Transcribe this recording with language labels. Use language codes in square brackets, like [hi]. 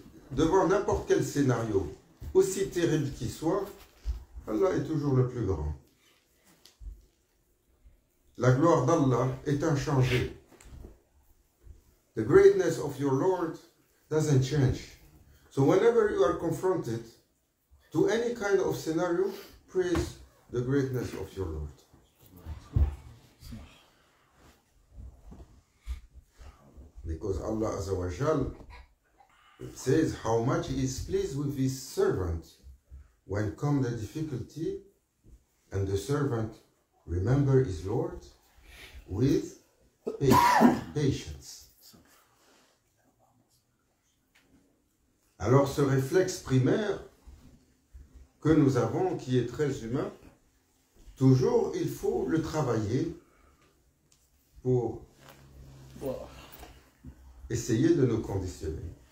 [fr] Devant n'importe quel scénario, aussi terrible qu'il soit, Allah est toujours le plus grand. La gloire d'Allah est inchangée. [en] The greatness of your Lord doesn't change. So whenever you are confronted to any kind of scenario, praise the greatness of your Lord. Because Allah Azza wa Jal says how much He is pleased with His servant when come the difficulty and the servant remember his Lord with patience. [fr] Alors ce réflexe primaire que nous avons, qui est très humain, toujours il faut le travailler pour essayer de nous conditionner.